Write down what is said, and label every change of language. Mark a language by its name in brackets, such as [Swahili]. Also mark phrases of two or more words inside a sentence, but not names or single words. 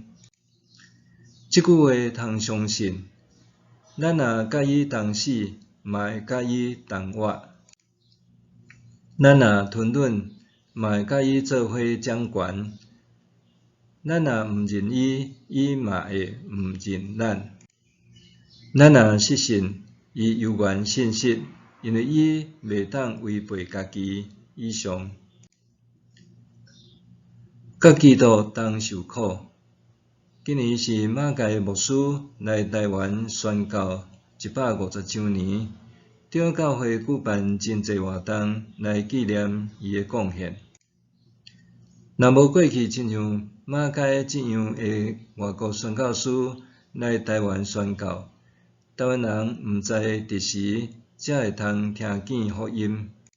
[Min Nan Chinese] 这句话通相信，咱若甲伊同死，嘛会甲伊同活；咱若吞忍，嘛会甲伊做伙掌权；咱若毋认伊，伊嘛会毋认咱。咱若失信，伊犹原信实，因为伊袂当违背家己。以上，甲基督同受苦。今年是马偕牧师来台湾宣教150周年，中教会举办真济活动来纪念伊的贡献。若无过去亲像马偕这样的外国宣教师来台湾宣教，台湾人毋知伫时才会通听见福音。